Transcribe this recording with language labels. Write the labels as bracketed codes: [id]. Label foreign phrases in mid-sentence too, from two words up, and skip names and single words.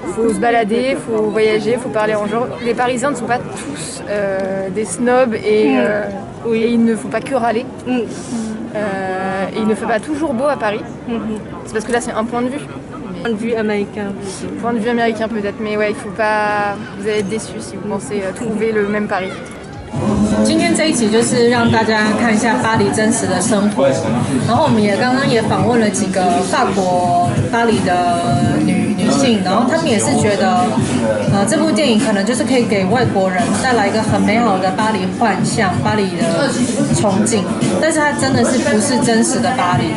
[fr] Il faut se balader, il faut voyager, il faut parler en genre. Les Parisiens ne sont pas tous des snobs et il ne faut pas que râler. Et il ne fait pas toujours beau à Paris. C'est parce que là, c'est un point de vue. Point de vue américain. Point de vue américain peut-être, mais ouais, il faut pas. Vous allez être déçus si vous pensez trouver le même Paris. [zh] 今天这一集就是让大家看一下巴黎真实的生活，然后我们刚刚也访问了几个法国巴黎的女性，然后她们也是觉得，这部电影可能就是可以给外国人带来一个很美好的巴黎幻象、巴黎的憧憬，但是它真的是不是真实的巴黎。